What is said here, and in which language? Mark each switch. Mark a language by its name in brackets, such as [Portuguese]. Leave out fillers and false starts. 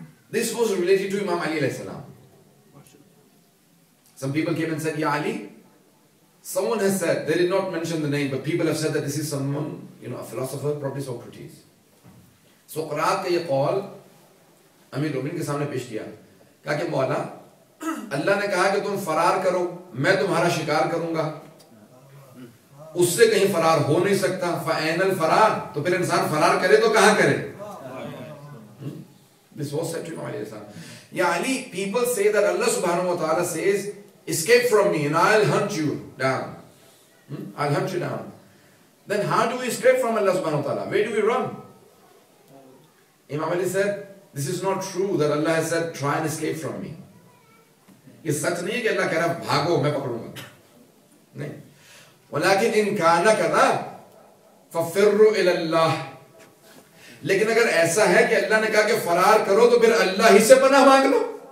[English] This was related to Imam Ali alayhi salam. Some people came and said, Ya Ali, someone has said, they did not mention the name, but people have said that this is someone, a philosopher, probably Socrates. [Urdu] Socrates ka ye qawl امیر المومنین کے سامنے پیش کیا. کہا کہ مولا اللہ نے کہا کہ تم فرار کرو, میں تمہارا شکار کروں گا, اس سے کہیں فرار ہو نہیں سکتا. [Arabic] فَأَيْنَ الْفَرَارِ. [Urdu] تو پھر انسان فرار کرے تو کہاں کرے؟ [English] This was said to Imam Ali salam. Ya Ali, people say that Allah subhanahu wa ta'ala says, escape from me and I'll hunt you down. I'll hunt you down. Then how do we escape from Allah subhanahu wa ta'ala? Where do we run? Imam Ali said, this is not true that Allah has said, try and escape from me. [Urdu] یہ سچ نہیں ہے کہ اللہ کہہ رہا بھاگو میں پکڑوں گا, نہیں. [Arabic] ولیکن ان کان کذا ففروا الی اللہ. [Urdu] لیکن اگر ایسا ہے کہ اللہ نے کہا کہ فرار کرو تو پھر اللہ ہی سے پناہ مانگ لو.